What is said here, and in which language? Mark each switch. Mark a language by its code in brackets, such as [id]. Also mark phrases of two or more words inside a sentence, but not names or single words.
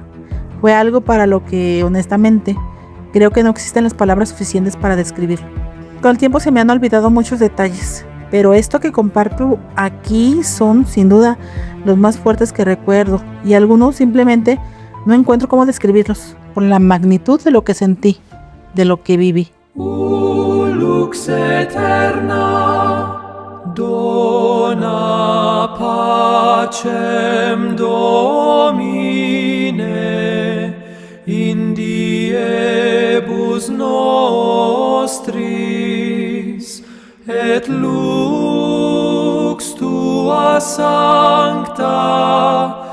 [es] Fue algo para lo que, honestamente, creo que no existen las palabras suficientes para describirlo. Con el tiempo se me han olvidado muchos detalles, pero esto que comparto aquí son, sin duda, los más fuertes que recuerdo, y algunos simplemente no encuentro cómo describirlos, por la magnitud de lo que sentí, de lo que viví. [la] Lux eterna, dona pacem Domine, in diebus nostris, et lux tua sancta